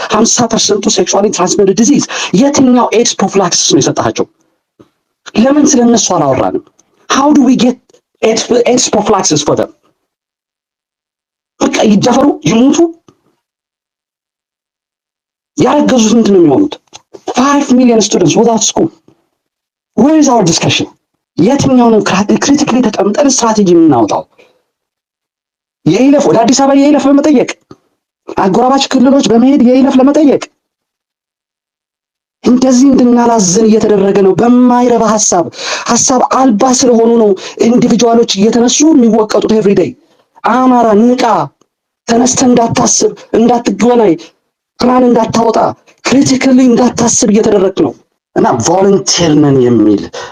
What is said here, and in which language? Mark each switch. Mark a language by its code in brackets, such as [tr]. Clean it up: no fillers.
[am] 50% ሴክሹዋሊ ትራንስሚትድ ዲዚዝ። የትኛው ኤድስ ፕሮፊላክሲስ ነው የሰጣቸው? ለምን ስለነሱ አላወራንም? [en] how do we get AIDS prophylaxis for them? [am] በቃ ይደፈሩ ይሞቱ። ያረገዙት ምንድን ነው የሚሆኑት? [en] 5 million students without school. where is our discussion? [am] የትኛው ነው ክሪቲካሊ ተቀምጠን ስትራቴጂ የምናወጣው? የይለፍ ወደ አዲስ አበባ የይለፍ በመጠየቅ አጎራባች ክልሎች በመሄድ የይለፍ ለመጠየቅ እንደዚህ እንድናላዝን እየተደረገ ነው። በማይረባ ሐሳብ አልባ ስለሆኑ ነው ኢንዲቪጁዋሎች እየተነሱ የሚወቀጡት ኤቭሪዴይ። አማራ ንቃ፣ ተነስተ እንዳታስብ፣ እንዳትገናኝ፣ ፕላን እንዳታወጣ፣ ክሪቲካሊ እንዳታስብ እየተደረገ ነው እና ቮለንቲር ነን የሚል